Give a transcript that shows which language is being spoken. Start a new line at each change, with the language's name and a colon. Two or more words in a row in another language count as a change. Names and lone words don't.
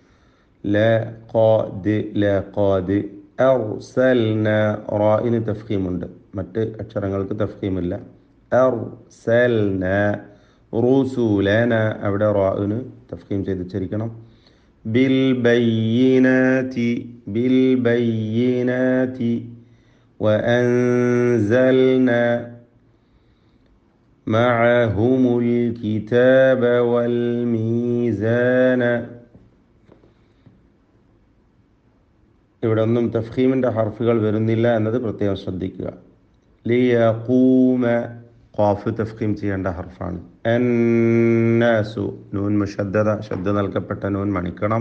Arabic: لقد أرسلنا
Malayalam: റാഇന് തഫ്ഖീമുണ്ട്, മറ്റ് അക്ഷരങ്ങൾക്ക് തഫ്ഖീമില്ല.
Arabic: أرسلنا رسلنا
Malayalam: അവിടെ റാഇന് തഫ്ഖീം ചെയ്ത് ഉച്ചരിക്കണം.
Arabic: بالبينات وأنزلنا معهم الكتاب والميزان.
Malayalam: ഇവിടെ ഒന്നും തഫ്ഖീമിൻ്റെ ഹർഫുകൾ വരുന്നില്ല എന്നത് പ്രത്യേകം ശ്രദ്ധിക്കുക. ലിയഖൂമ ഖാഫ് തഫ്ഖീം ചെയ്യേണ്ട ഹർഫാണ്. അന്നാസു
Arabic: نون مشددة
Malayalam: ശബ്ദ നൽകപ്പെട്ട നൂൻ മണിക്കണം.